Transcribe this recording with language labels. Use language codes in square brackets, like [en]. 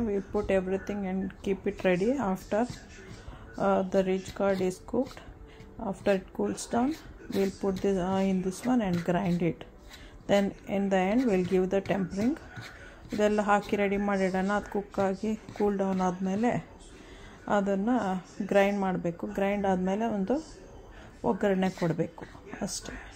[en] We put everything and keep it ready after the ridge curd is cooked. After it cools down, we'll put this in this one and grind it. Then in the end we'll give the tempering. [kn] ಇದೆಲ್ಲ ಹಾಕಿ ready ಮಾಡಿಡೋಣ. ಅದು ಕುಕ್ಕಾಗಿ cool down ಆದಮೇಲೆ ಅದನ್ನು grind ಮಾಡಬೇಕು. Grind ಆದಮೇಲೆ ಒಂದು ಒಗ್ಗರಣೆ ಕೊಡಬೇಕು ಅಷ್ಟೇ.